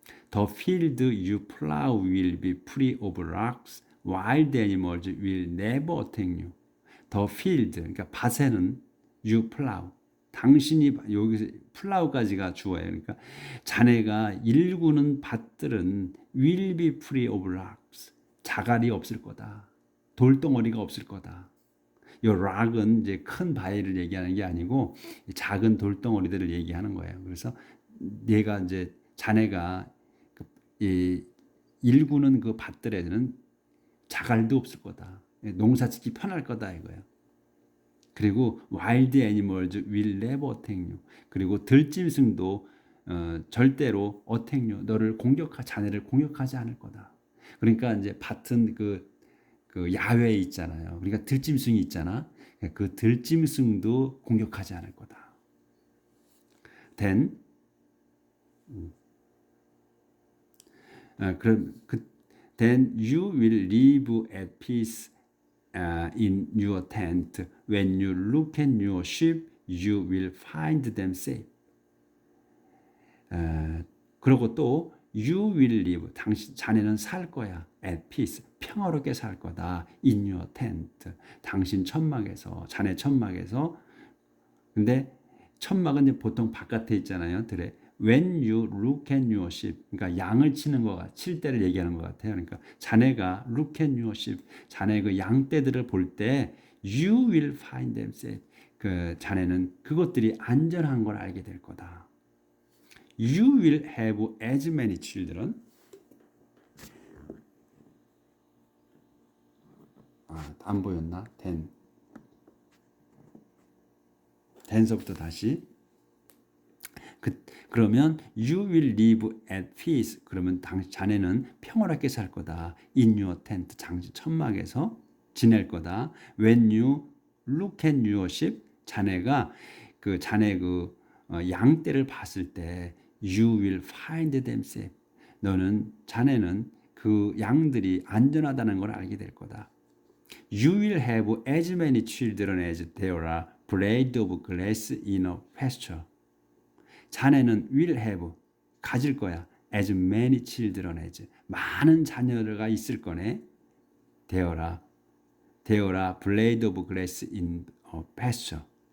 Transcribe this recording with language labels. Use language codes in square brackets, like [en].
[en] The field you plow will be free of rocks. Wild animals will never attack you. The field, [ko] 그러니까 밭에는 [en] you plow. [ko] 당신이 여기서 plow까지가 주어예요. 그러니까 자네가 일구는 밭들은 [en] will be free of rocks. [ko] 자갈이 없을 거다. 돌덩어리가 없을 거다. 이 락은 이제 큰 바위를 얘기하는 게 아니고 작은 돌덩어리들을 얘기하는 거예요. 그래서 얘가 이제 자네가 일구는 그 밭들에는 자갈도 없을 거다. 농사짓기 편할 거다 이거예요. 그리고 [en] wild animals will never attack you. [ko] 그리고 들짐승도 절대로 [en] attack you. [ko] 자네를 공격하지 않을 거다. 그러니까 이제 밭은 그 야외에 있잖아요. 그러니까 들짐승이 있잖아. 그 들짐승도 공격하지 않을 거다. [en] Then then you will live at peace in your tent. When you look at your sheep, you will find them safe. [ko] 그리고 또 [en] you will live, [ko] 자네는 살 거야. [en] at peace, [ko] 평화롭게 살 거다. [en] in your tent, [ko] 당신 천막에서, 자네 천막에서. 근데 천막은 이제 보통 바깥에 있잖아요. 들에. [en] When you look at your sheep, [ko] 그러니까 양을 치는 칠 때를 얘기하는 것 같아요. 그러니까 자네가 [en] look at your sheep, [ko] 자네 그 양떼들을 볼 때 [en] you will find them safe. [ko] 자네는 그것들이 안전한 걸 알게 될 거다. [en] You will have as many children. [ko] 안 보였나? then서부터 다시. 그러면 [en] you will live at peace. [ko] 그러면 자네는 평화롭게 살 거다. [en] in your tent, [ko] 천막에서 지낼 거다. [en] when you look at your sheep, [ko] 자네가 자네 양떼를 봤을 때 [en] you will find them safe. [ko] 자네는 그 양들이 안전하다는 걸 알게 될 거다. [en] You will have as many children as there are blades of grass in a pasture. [ko] 자네는 [en] will have, [ko] 가질 거야. [en] as many children as, [ko] 많은 자녀가 있을 거네. [en] there are blades of grass in a pasture.